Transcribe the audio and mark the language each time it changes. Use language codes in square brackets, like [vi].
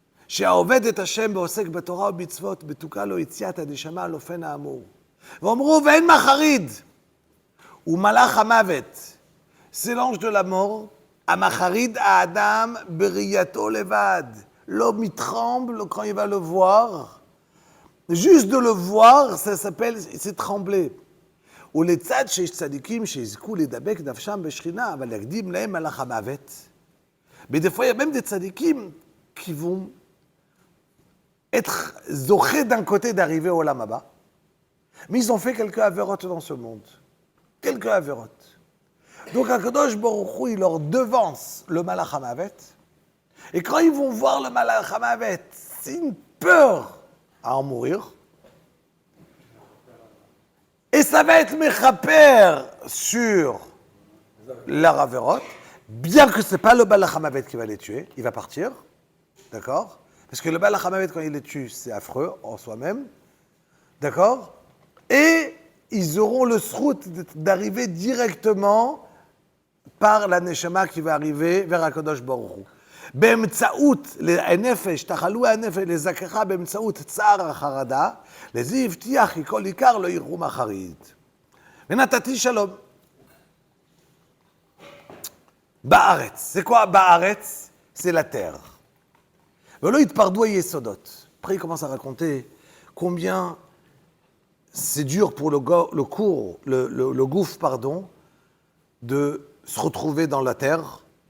[he] שהעובד את השם ועוסק בתורה ובמצוות, בתוקה לו יציאת הנשמה על אופן האמור. ואומרו, ואין מחריד. ומלאך המוות, [fr] c'est l'ange de la mort, [he] המחריד האדם בראייתו לבד. [fr] L'homme, il tremble quand il va le voir. Juste de le voir, ça s'appelle, c'est trembler. [he] ולצד שיש צדיקים שיזכו לדבק נפשם בשכינה, אבל יקדים להם מלאך המוות. [fr] Mais des fois, il y a même des tzadikim qui vont être zochés d'un côté d'arriver au Olam Haba, mais ils ont fait quelques avérotes dans ce monde. Quelques avérotes. Donc, Akadosh Baruch Hu, il leur devance le Malach HaMavet. Et quand ils vont voir le Malach HaMavet, c'est une peur à en mourir. Et ça va être mechaper sur leur avérote, bien que ce n'est pas le Malach HaMavet qui va les tuer, il va partir. D'accord? Parce que le Malach HaMavet, quand il les tue, c'est affreux en soi-même. D'accord? Et ils auront le srout d'arriver directement par la neshama qui va arriver vers Akadosh Baruch Hu. [he] באמצעות הנפש, תחלו הנפש לזכך באמצעות צער החרדה, לזה הבטיח כי כל עיקר לא יראו מחריד. ונתתי שלום. בארץ. [fr] C'est quoi בארץ? C'est la terre. [he] ולא יתפרדו היסודות. [fr] Après, il commence à raconter combien c'est dur pour le gouffre, de se retrouver dans la terre.